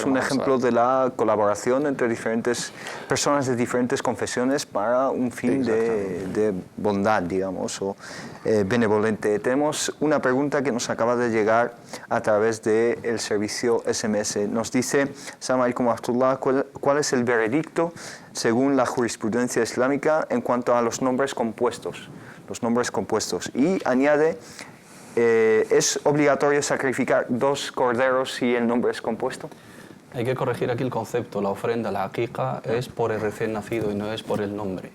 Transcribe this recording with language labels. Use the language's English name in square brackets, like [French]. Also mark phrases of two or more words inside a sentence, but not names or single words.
[Spanish] Es un ejemplo de la colaboración entre diferentes personas de diferentes confesiones para un fin de bondad, digamos, o benevolente. Tenemos una pregunta que nos acaba de llegar a través del servicio SMS. Nos dice, [Arabic] السلام عليكم ورحمة الله, [Spanish] ¿cuál es el veredicto según la jurisprudencia islámica en cuanto a los nombres compuestos? Los nombres compuestos. Y añade, ¿es obligatorio sacrificar 2 corderos si el nombre es compuesto? Hay que corregir aquí el concepto. La ofrenda, la aqiqa, es por el recién nacido y no es por el nombre.